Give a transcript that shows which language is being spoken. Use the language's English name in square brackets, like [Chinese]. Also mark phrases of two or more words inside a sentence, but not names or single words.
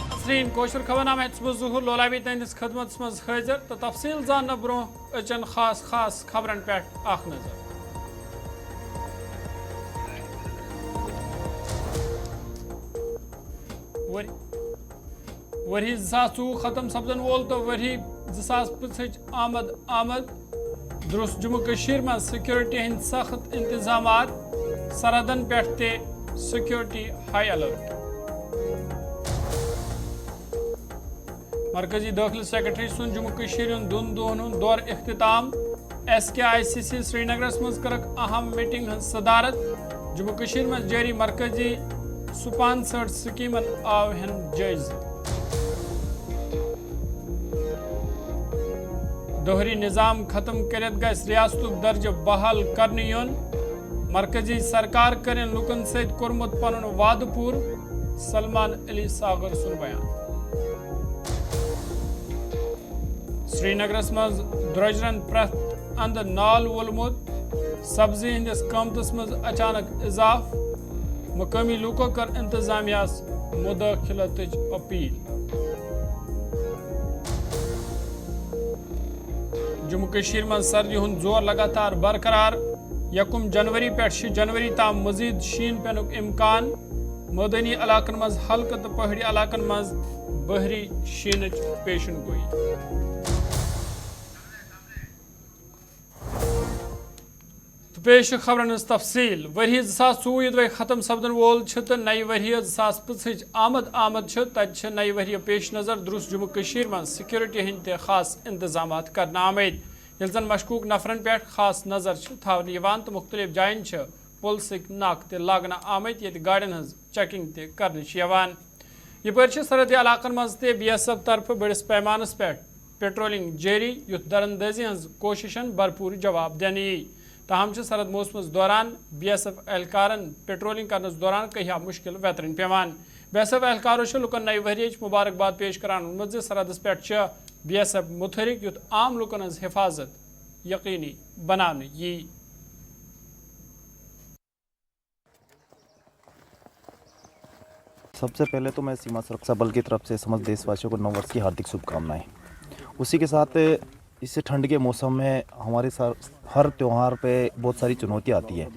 [Kashmiri] नाजरीन कोशर खबरनामा ज़ुहूर लोलाबी तहस खदमत मज हाजिर तो तफसील जान ब्रो अचन खास खबरन पे नजर। वरी 2024 खत्म सपदन वोल तो वरी 2025 आमद दुरुस्त जम्मू कश्मीर में सिक्योरिटी हंद सख्त इंतजाम सरहदन पे सिक्योरिटी हाई अलर्ट। मरकजी दाखिल सेक्रेटरी सुन जम्मू कश्मीर दोन दोन दौर इख्तिताम SKICC श्रीनगर मज करक अहम मीटिंग सदारत। जम्मू कश्मीर में जारी मरकजी स्पॉन्सर्ड स्कीमन आव जायज। दोहरी निज़ाम खत्म करत गस रियासतुक दर्ज बहाल करने योन। मरकजी सरकार करें लुकन सत कोरमुत पनुन वाद पूर। सलमान अली सागर सुन बयान। श्रीनगर मज द्रजरन प्रथ अंद नाल वोलमुत। सब्जी हंदिस कीमतस मज अचानक इजाफ। मकामी लूको कर इंतजामियास मुदाखिलतच अपील। जम्मू कश्मीर में सर्दी हुंद जोर लगातार बरकरार। 1 जनवरी पे 6 जनवरी ताम मजीद शीन पेनुक इम्कान। मैदानी इलाकन मज हल्क तो पहाड़ी इलाकन मज बहरी शीनच पेशन गोई। पेश खबरन तफसील वरी 2024 खत्म सपदन वोल तो नई वरी 2025 आमद तत नई वरी पेश नज़र दुरुस्त जम्मू कश्मीर में सिक्योरिटी हंद खास इंतजाम कर आमद। ये जन मशकूक नफरन पे खास नज़र थावन तो मुख्तलिफ जायन पुलिस नाक तगन आमद ये गाड़ियों हज चेकिंग कर। यपर सरहदी इलाकन मज BSF तरफ बड़िस पैमानस पे पेट्रोलिंग जारी युथ दरअंदाजी हज कोशिशन भरपूर जवाब देने यी। ताहम सरहद मौसम दौरान BSF एहलकारन पेट्रोलिंग करनस दौरान कहिया मुश्किल वेतरन पेवान। BSF एहलकारों लुकन नई वरियच मुबारकबाद पेश करान वोनमुत सरहदस पे BSF मुतहरिक युथ आम लुकन हज हिफाजत यकीनी बनाने यी। [Hindi] सबसे पहले तो मैं सीमा सुरक्षा बल की तरफ से समस्त देशवासियों को नव वर्ष की हार्दिक शुभकामनाएं। उसी के साथ इस ठंड के मौसम में हमारे हर त्यौहार पे बहुत सारी चुनौतियाँ आती है।